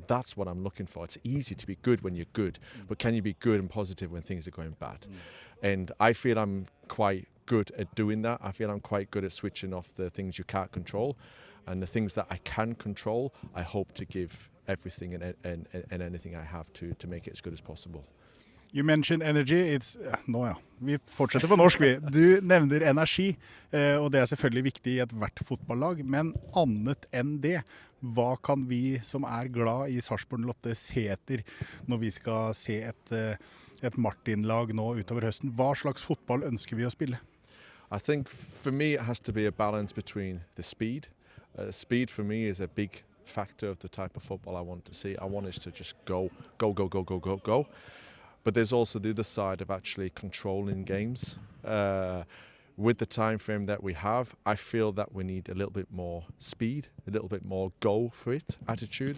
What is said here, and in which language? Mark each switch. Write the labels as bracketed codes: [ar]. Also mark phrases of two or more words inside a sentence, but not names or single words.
[en] That's what I'm looking for. It's easy to be good when you're good, but can you be good and positive when things are going bad? And I feel I'm quite good at doing that. I feel I'm quite good at switching off the things you can't control, and the things that I can control, I hope to give everything and anything I have to make it as good as possible. You mentioned energy. [no] Vi fortsetter på norsk. Du nevner energi, og det selvfølgelig viktig i hvert fotballag. Men annet enn det, hva kan vi som glad i Sarpsborg 08 se etter når vi skal se et Martin-lag nå utover høsten? Hva slags fotball ønsker vi å spille? [en] I think for me it has to be a balance between the speed. Speed for me is a big factor of the type of football I want to see. I want us to just go. But there's also the other side of actually controlling games. With the time frame that we have, I feel that we need a little bit more speed, a little bit more go for it attitude.